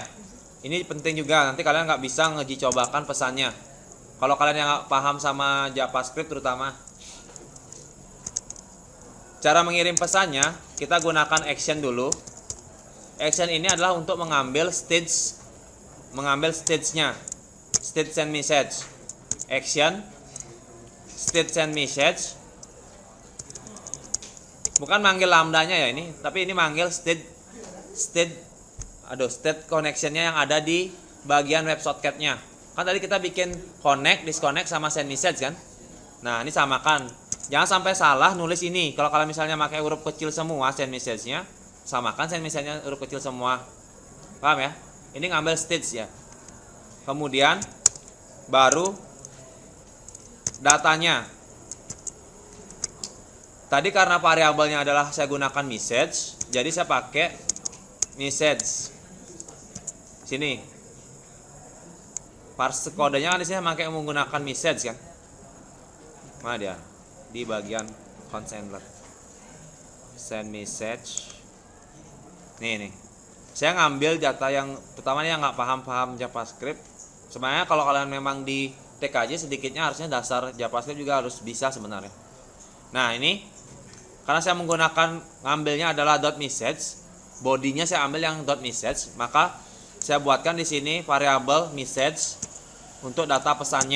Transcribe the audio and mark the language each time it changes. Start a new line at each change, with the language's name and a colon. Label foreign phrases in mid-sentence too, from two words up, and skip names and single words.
Indonesian: Ini penting juga, nanti kalian nggak bisa ngeji cobakan pesannya. Kalau kalian yang nggak paham sama JavaScript terutama. Cara mengirim pesannya, kita gunakan action dulu. Action ini adalah untuk mengambil stage-nya.
English: State send message. Action state send message.
Indonesian: Bukan manggil lambdanya ya ini, tapi ini manggil
English: state connection-nya
Indonesian: yang ada di bagian
English: web socket-nya.
Indonesian: Kan tadi kita bikin connect, disconnect sama
English: send message
Indonesian: kan. Nah, ini samakan. Jangan sampai salah nulis ini. Kalau kalian misalnya pakai huruf kecil semua
English: send message-nya,
Indonesian: samakan
English: send message-nya
Indonesian: huruf kecil semua. Paham ya? Ini ngambil stage ya. Kemudian baru datanya. Tadi karena variabelnya adalah saya gunakan message, jadi saya pakai message. Sini. Parse kodenya kan di sini pakai menggunakan message kan. Mana dia? Di bagian consender.
English: Send message.
Indonesian: Nih. saya ngambil data yang pertama yang nggak paham JavaScript. Sebenarnya kalau kalian memang di TKJ sedikitnya harusnya dasar JavaScript juga harus bisa sebenarnya. Nah ini karena saya menggunakan ngambilnya adalah .message, bodinya saya ambil yang .message, maka saya buatkan di sini variabel message untuk data pesannya.